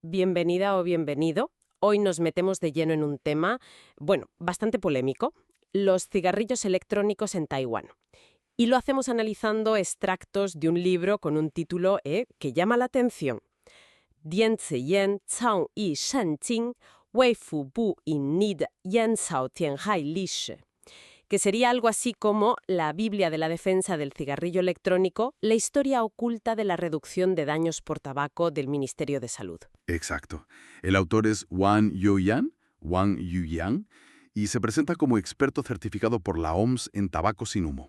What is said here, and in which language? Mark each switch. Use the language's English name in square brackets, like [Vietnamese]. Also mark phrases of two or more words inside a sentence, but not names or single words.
[Spanish] Bienvenida o bienvenido. Hoy nos metemos de lleno en un tema, bueno, bastante polémico, los cigarrillos electrónicos en Taiwán. Y lo hacemos analizando extractos de un libro con un título que llama la atención. Dian Ziyan Cao Yi Shan Jing, Wei Fu Bu In Nid Yan Cao Tianhai Li Shi, que sería algo así como la Biblia de la defensa del cigarrillo electrónico, la historia oculta de la reducción de daños por tabaco del Ministerio de Salud. Exacto. El autor es Wang Yuyan, y se presenta como experto certificado por la OMS en tabaco sin humo.